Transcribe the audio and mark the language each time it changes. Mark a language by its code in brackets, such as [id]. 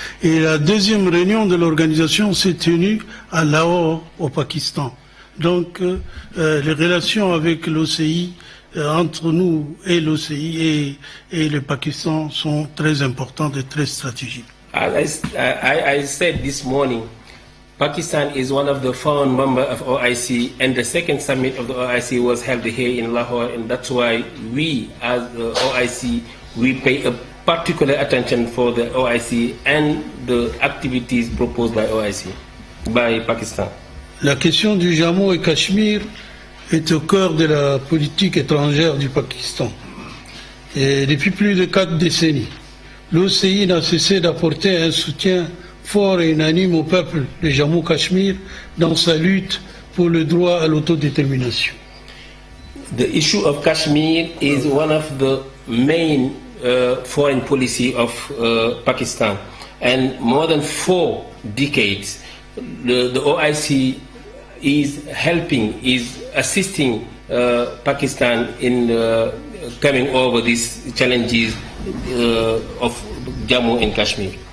[fr] Et la deuxième réunion de l'organisation s'est tenue à Lahore, au Pakistan. Donc, les relations avec l'OCI, entre nous et l'OCI et le Pakistan sont très importantes et très stratégiques. [en] As I said this morning, Pakistan is one of the founding members of OIC, and the second summit of the OIC was held here in Lahore, and that's why we, as the OIC, we pay a particular attention for the OIC and the activities proposed by OIC, by Pakistan. [fr] La question du Jammu et Cachemire est au cœur de la politique étrangère du Pakistan. Et depuis plus de 4 décennies, l'OCI n'a cessé d'apporter un soutien fort et unanime au peuple de Jammu-Cachemire dans sa lutte pour le droit à l'autodétermination. [en] The issue of Kashmir is one of the main foreign policy of Pakistan, and more than 4 decades, the OIC is assisting Pakistan in coming over these challenges of Jammu and Kashmir.